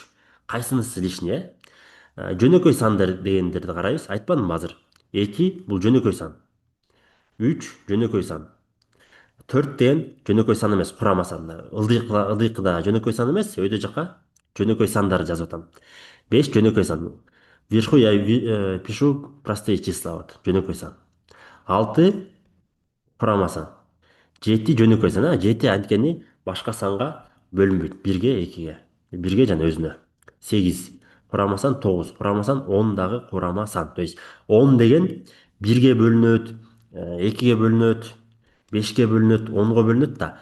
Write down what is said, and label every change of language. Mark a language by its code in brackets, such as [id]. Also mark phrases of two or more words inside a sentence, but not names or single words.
[ky] Кайсынысы лишний, Жөнөкөй сандар дегендерди карайбыз. Айтпадымбы азыр? 2 бул жөнөкөй сан. 3 жөнөкөй сан. 4 деген жөнөкөй сан эмес, курама сан. Ылдыйкыда жөнөкөй сан эмес, өйдө жака жөнөкөй сандарды жазып атам. 5 жөнөкөй сан. [ru] Вверху я пишу простые числа, вот, [ky] жөнөкөй сан. 6 курама сан. 7 жөнөкөй сан, 7 анткени башка санга бөлүнбөйт. 1-ге, 2-ге. 1-ге жана өзүнө. 8 курама сан, 9 курама сан, 10 дагы курама сан. [ru] То есть [ky] 10 деген 1-ге бөлүнөт, 2-ге бөлүнөт, 5-ке бөлүнөт, 10-го бөлүнөт да.